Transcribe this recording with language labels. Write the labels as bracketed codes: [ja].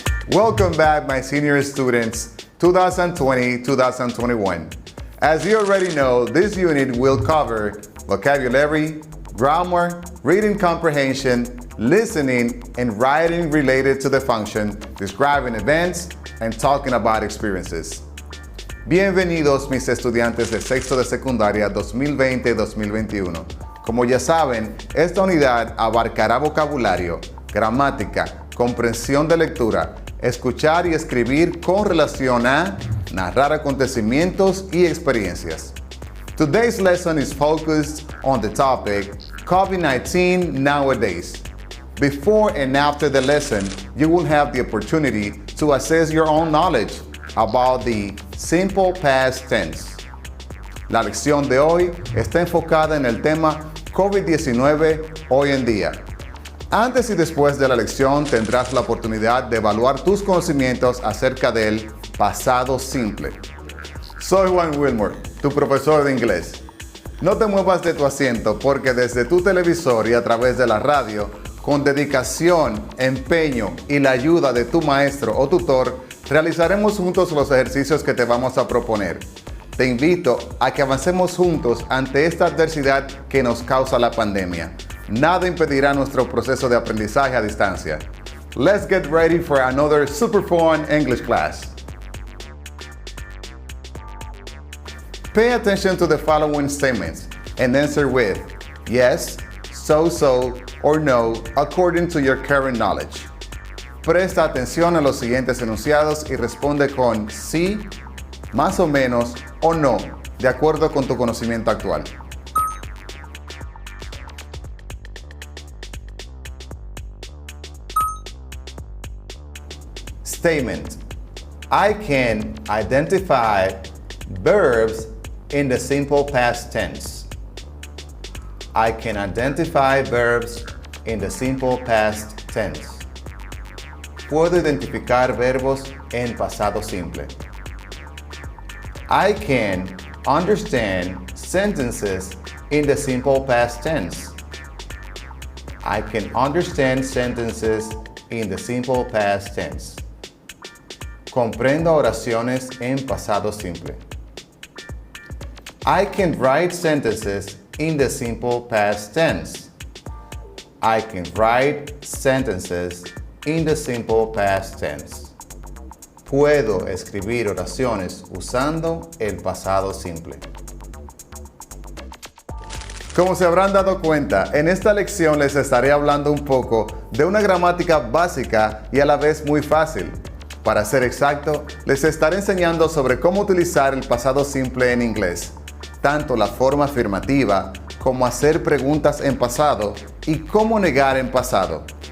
[en] Welcome back, my senior students, 2020-2021. As you already know, this unit will cover vocabulary, grammar, reading comprehension, listening, and writing related to the function, describing events, and talking about experiences. [es] Bienvenidos mis estudiantes de sexto de secundaria 2020-2021. Como ya saben, esta unidad abarcará vocabulario, gramática, comprensión de lectura, escuchar y escribir con relación a narrar acontecimientos y experiencias. [en] Today's lesson is focused on the topic COVID-19 nowadays. Before and after the lesson, you will have the opportunity to assess your own knowledge about the simple past tense. [es] La lección de hoy está enfocada en el tema COVID-19 hoy en día. Antes y después de la lección tendrás la oportunidad de evaluar tus conocimientos acerca del pasado simple. Soy Juan Wilmer, tu profesor de inglés. No te muevas de tu asiento porque desde tu televisor y a través de la radio, con dedicación, empeño y la ayuda de tu maestro o tutor, realizaremos juntos los ejercicios que te vamos a proponer. Te invito a que avancemos juntos ante esta adversidad que nos causa la pandemia. Nada impedirá nuestro proceso de aprendizaje a distancia. [en] Let's get ready for another super fun English class. Pay attention to the following statements and answer with yes, so, or no, according to your current knowledge. [es] Presta atención a los siguientes enunciados y responde con sí, más o menos, o no, de acuerdo con tu conocimiento actual. [en] Statement: I can identify verbs in the simple past tense. I can identify verbs in the simple past tense. [es] Puedo identificar verbos en pasado simple. [en] I can understand sentences in the simple past tense. I can understand sentences in the simple past tense. [es] Comprendo oraciones en pasado simple. [en] I can write sentences in the simple past tense. I can write sentences in the simple past tense. [es] Puedo escribir oraciones usando el pasado simple. Como se habrán dado cuenta, en esta lección les estaré hablando un poco de una gramática básica y a la vez muy fácil. Para ser exacto, les estaré enseñando sobre cómo utilizar el pasado simple en inglés, tanto la forma afirmativa como hacer preguntas en pasado y cómo negar en pasado.